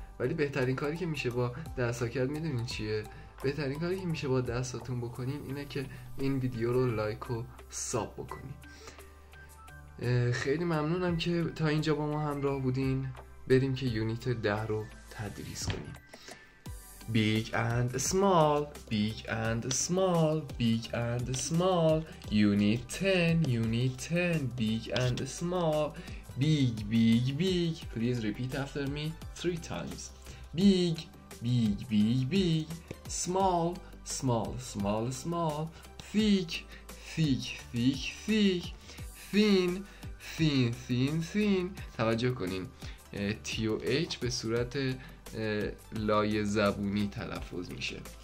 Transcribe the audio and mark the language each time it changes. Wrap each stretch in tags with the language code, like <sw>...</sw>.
<fa>ولی بهترین کاری که میشه با دست ها کرد میدونین چیه؟ بهترین کاری که میشه با دستاتون بکنین اینه که این ویدیو رو لایک و ساب بکنین. خیلی ممنونم که تا اینجا با ما همراه بودین. بریم که یونیت 10 رو تدریس کنیم.</fa> <en>Big and small, big and small, big and small. Unit 10, unit 10, big and small. Big, big, big. Please repeat after me 3 times. Big, big, big, big. Small, small, small, small. Thick, thick, thick, thick. Thin, thin, thin, thin.</en> <fa>توجه کنین T و H به صورت لای زبونی تلفظ میشه.</fa>